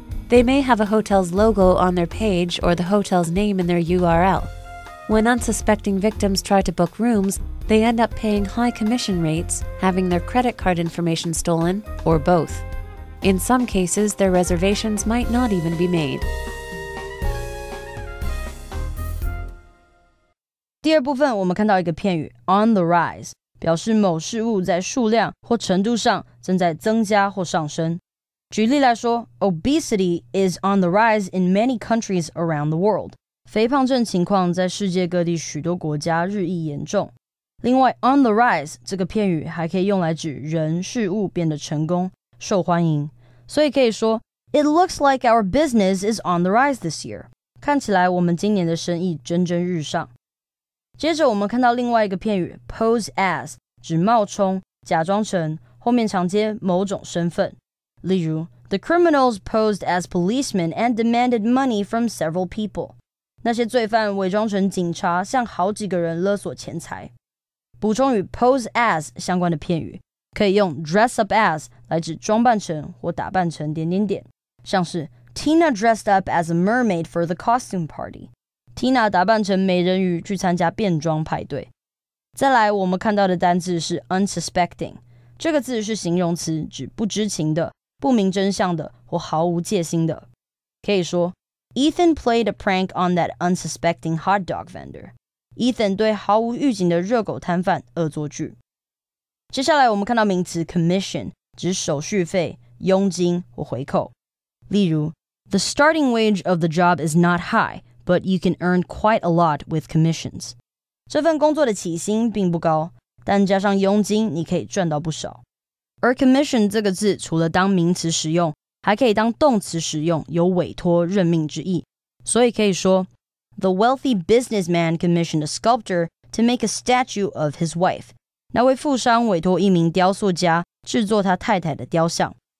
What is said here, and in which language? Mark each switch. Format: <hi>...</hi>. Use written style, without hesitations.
<en>They may have a hotel's logo on their page or the hotel's name in their URL. When unsuspecting victims try to book rooms, they end up paying high commission rates, having their credit card information stolen, or both. In some cases, their reservations might not even be made.</en> <zh>第二部分我们看到一个片语 on the rise， 表示某事物在数量或程度上正在增加或上升。举例来说</zh> <en>，obesity is on the rise in many countries around the world。</en> <zh>肥胖症情况在世界各地许多国家日益严重。另外 on the rise 这个片语还可以用来指人事物变得成功、受欢迎，所以可以说</zh> <en>It looks like our business is on the rise this year。</en> <zh>看起来我们今年的生意蒸蒸日上。接着我们看到另外一个片语 pose as， 指冒充、假装成，后面常接某种身份。例如</zh> <en>The criminals posed as policemen and demanded money from several people。</en> <zh>那些罪犯伪装成警察，向好几个人勒索钱财。补充与 pose as 相关的片语，可以用 dress up as 来指装扮成或打扮成……像是</zh> <en>Tina dressed up as a mermaid for the costume party。</en> <zh>Tina 打扮成美人鱼去参加变装派对。再来，我们看到的单字是 unsuspecting， 这个字是形容词，指不知情的、不明真相的或毫无戒心的。可以说</zh> <en>Ethan played a prank on that unsuspecting hot dog vendor.</en> <zh>Ethan 对毫无预警的热狗摊贩恶作剧。接下来我们看到名词 commission， 指手续费、佣金或回扣。例如</zh> <en>The starting wage of the job is not high, but you can earn quite a lot with commissions.</en> <zh>这份工作的起薪并不高，但加上佣金你可以赚到不少。而 commission 这个字除了当名词使用，还可以当动词使用，有委托、任命之意。所以可以说</zh> <en>The wealthy businessman commissioned a sculptor to make a statue of his wife.</en> <zh>那位富商委托一名雕塑家制作他太太的雕像。</zh>